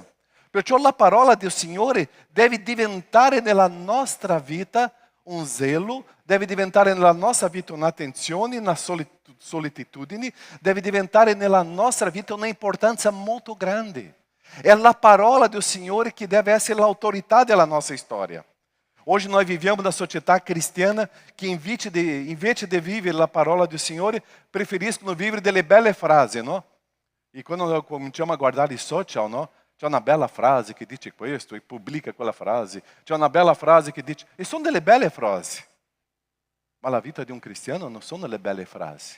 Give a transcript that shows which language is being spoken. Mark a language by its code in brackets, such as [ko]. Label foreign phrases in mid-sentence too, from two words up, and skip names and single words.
[it] Perciò la parola del Signore deve diventare nella nostra vita un zelo, deve diventare nella nostra vita un'attenzione, una solitudine, deve diventare nella nostra vita un'importanza molto grande. È la parola del Signore che deve essere l'autorità della nostra storia. [pt] Hoje nós vivemos na sociedade cristiana que [it] invece de vivere la parola del Signore, preferiscono vivere delle belle frasi, no? E quando noi cominciamo a guardare i social, no? C'è una bella frase che dice questo e pubblica quella frase. C'è una bella frase che dice... E sono delle belle frasi. Ma la vita di un cristiano non sono le belle frasi.